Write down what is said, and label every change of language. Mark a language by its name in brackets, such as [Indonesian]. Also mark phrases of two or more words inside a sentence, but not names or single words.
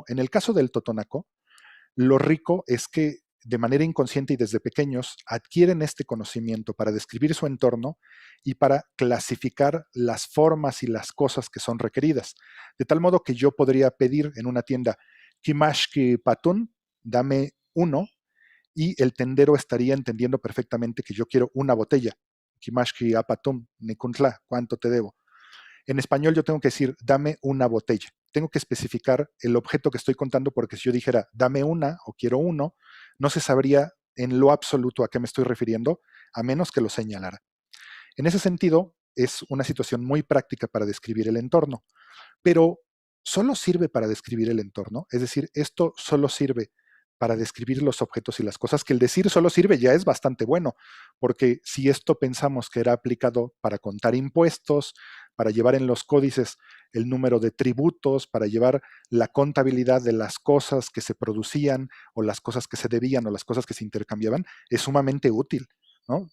[Spanish] En el caso del totonaco, lo rico es que de manera inconsciente y desde pequeños adquieren este conocimiento para describir su entorno y para clasificar las formas y las cosas que son requeridas. De tal modo que yo podría pedir en una tienda, [Papantla Totonac] Kimashki Patun, [Spanish] dame uno, y el tendero estaría entendiendo perfectamente que yo quiero una botella. [Papantla Totonac] Kimashki apatum, nikuntla, [Spanish] ¿cuánto te debo? En español yo tengo que decir, dame una botella. Tengo que especificar el objeto que estoy contando, porque si yo dijera, dame una o quiero uno, no se sabría en lo absoluto a qué me estoy refiriendo, a menos que lo señalara. En ese sentido, es una situación muy práctica para describir el entorno, pero solo sirve para describir el entorno, es decir, esto solo sirve para describir los objetos y las cosas, que el decir solo sirve ya es bastante bueno, porque si esto pensamos que era aplicado para contar impuestos, para llevar en los códices el número de tributos, para llevar la contabilidad de las cosas que se producían o las cosas que se debían o las cosas que se intercambiaban, es sumamente útil, ¿no?